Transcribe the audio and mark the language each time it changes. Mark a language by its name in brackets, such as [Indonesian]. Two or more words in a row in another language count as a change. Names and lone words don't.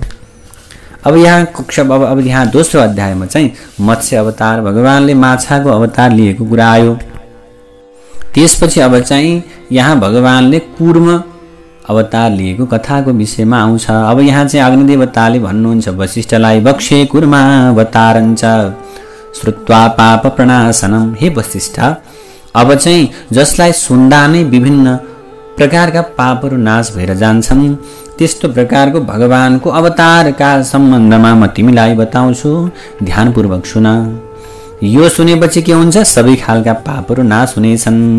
[Nepali] अब यहाँ दोस्रो अध्यायमा चाहिँ मत्स्य अवतार भगवानले माछाको अवतार लिएको कुरा आयो। त्यसपछि अब चाहिँ यहाँ भगवानले कूर्म अवतार लिएको कथाको विषयमा आउँछ। अब यहाँ चाहिँ अग्निदेवताले भन्नुहुन्छ वशिष्ठलाई, [Sanskrit] बक्षे कूर्मा अवतारञ्च श्रुत्वा पाप प्रणाशनम। [Nepali] हे वशिष्ठ, अब चाहिँ जसलाई सुन्दा नै विभिन्न प्रकारका पापहरू नाश भएर जान्छन्, त्यस्तो प्रकारको भगवानको अवतारका सम्बन्धमा म तिमीलाई बताउँछु, ध्यानपूर्वक सुन। यो सुनेपछि के हुन्छ, सबै खालका पापहरू नाश हुनेछन्।